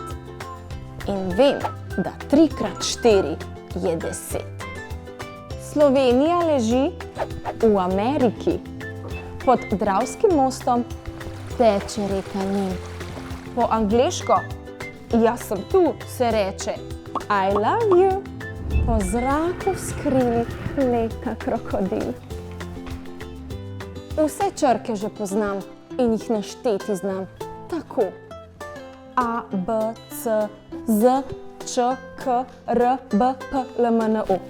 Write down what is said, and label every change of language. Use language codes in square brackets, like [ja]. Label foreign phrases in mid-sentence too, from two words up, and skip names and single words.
[sl] In vem, da 3x4 je 10. Slovenija leži v Ameriki. Pod Dravskim mostom teče reka Nin. Po angleško, jaz sem tu, se reče [en] I love you. [sl] Po zraku v skrili leta krokodil. Vse črke že poznam in jih našteti znam. Tako. A, B, C, Z, Č, K, R, B, P, L, M, N, O.